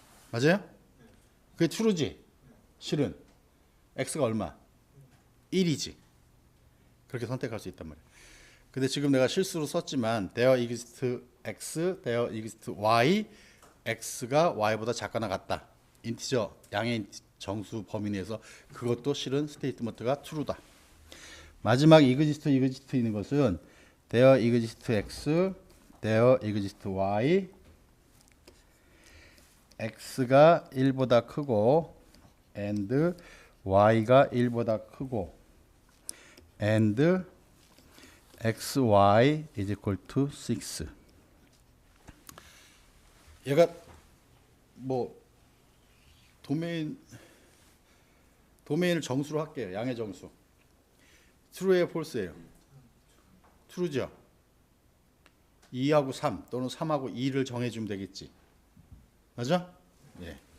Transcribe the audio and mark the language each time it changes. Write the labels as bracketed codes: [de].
[ko] 맞아요? 그게 true지. 실은 x가 얼마? 1이지. 그렇게 선택할 수 있단 말이야. 근데 지금 내가 실수로 썼지만 [en] there exists x, there exists y, [ko] x가 y보다 작거나 같다. 인티저 양의 정수 범위 내에서 그것도 실은 스테이트먼트가 true다. 마지막 [en] exist [ko] 있는 것은 [en] there exists x, there exists y, x가 [ko] 1보다 크고 [en] and y가 1보다 크고 and xy is equal to 6. [ko] 얘가 뭐 도메인을 정수로 할게요. 양의 정수. true예요, false예요? true죠. 2하고 3 또는 3하고 2를 정해주면 되겠지. 맞아? 예.